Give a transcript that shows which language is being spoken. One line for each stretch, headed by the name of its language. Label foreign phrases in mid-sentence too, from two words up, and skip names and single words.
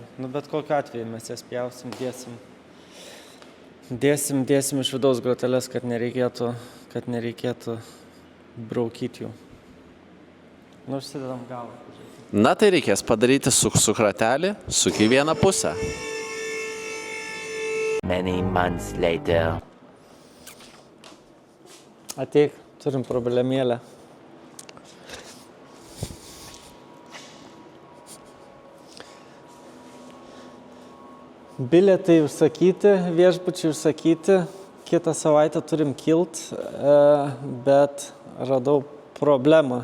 Lithuanian: Nu, bet kokiu atveju mes jas pjausim, dėsim iš vidaus groteles, kad nereikėtų braukyti jų. Nu, užsidedam galą. Na tai reikės padaryti su kratelį, suk į vieną pusę.
English: Many months later.
Lithuanian: Ateik, turim problemėlę. Bilietai užsakyti, viešbučiai užsakyti, kitą savaitę turim kilt, bet radau problemą.